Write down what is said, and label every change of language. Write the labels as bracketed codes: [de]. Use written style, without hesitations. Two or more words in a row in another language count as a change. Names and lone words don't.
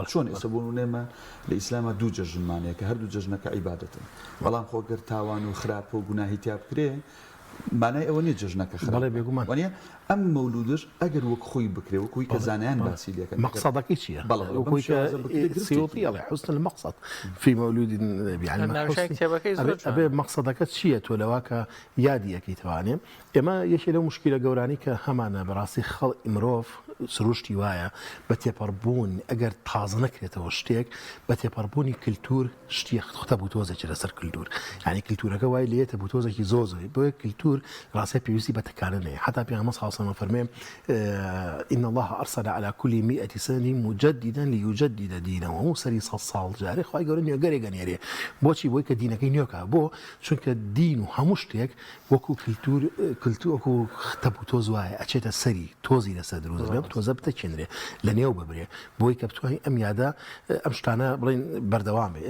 [ckb] چۆن ئێستا بۆ نمونێمە لە ئیسلامە دوو جەژنمانەیە کە هەردوو جەژنەکە عیبادەتن، بەڵام خۆگەر تاوان و خراپە و گوناهی تیا بکرێ مانای ئەوە نیە جەژنەکە خراپ بێگومان وانە ئەم مەولودش ئەگەر وەک خۆی بکرێ وەکوی کە زانایان باسی لەکەن مەقصەدەکەی چییە؟ سیوطی ئەڵێ [ar] حسن المقصد في مولود [ckb] يعني ئەبێ مەقصەدەکە چییە تۆ لەوا کە یادی یەکەیتوانێ. ئێمە یەکێ لەو مشکلە گەورانی کە هەمانە بەڕاستی خەڵ مرۆڤ سروشتی وایە بە تێپەڕبوون ئەگەر تازە نەکرێتەوە شتێک بە تێپەڕبوونی کللتور شتی خۆتە بوو تۆزێکی لەسەر کللتور، یعنی کللتورەکە وای لێتە بوو تۆزێکی زۆزۆی بۆیە کللتور ڕاستی پێویستی بە تەکانەیە. حتا پێغەمبەر [ar] صلی الله علیه [ckb] و فەرمێ [ar] إن الله أرسل على كل 100 سنة مجددا ليجدد دينه [ckb] و سەری 100 ساڵ جارێ خی گەورە نوێگەرێک گەنێرێ. بۆچی؟ بۆی کە دینەکەی نوێکە بۆ چونکە دین و هەموو شتێک وەکو کللتور وەکو تەبوو تۆز وایە ئەچێتە سەری تۆزی لەسەر دروست بێ تۆزە بتەکێنرێ لە نێو ببرێ بۆی کە بتوانین ئەم یادە ئەم شتانە بڵین بەردەوام بێ.